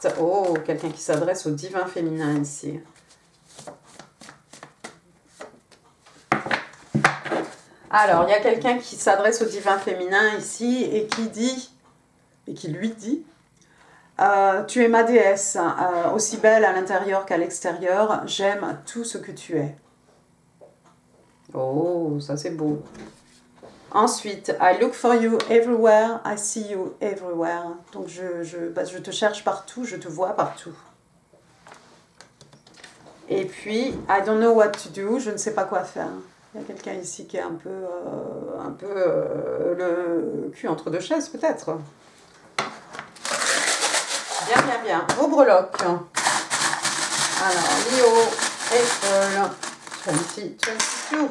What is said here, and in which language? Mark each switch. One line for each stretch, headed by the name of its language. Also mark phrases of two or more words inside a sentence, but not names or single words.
French: Oh, quelqu'un qui s'adresse au divin féminin ici. Alors, il y a quelqu'un qui s'adresse au divin féminin ici et qui lui dit tu es ma déesse, aussi belle à l'intérieur qu'à l'extérieur, j'aime tout ce que tu es. Oh, ça c'est beau. Ensuite,
English: I look for you everywhere, I see you everywhere.
French: Donc je te cherche partout, je te vois partout. Et puis,
English: I don't know what to do,
French: je ne sais pas quoi faire. Il y a quelqu'un ici qui est un peu le cul entre deux chaises peut-être. Bien, bien, bien. Vos breloques. Alors, Leo, April, 2022.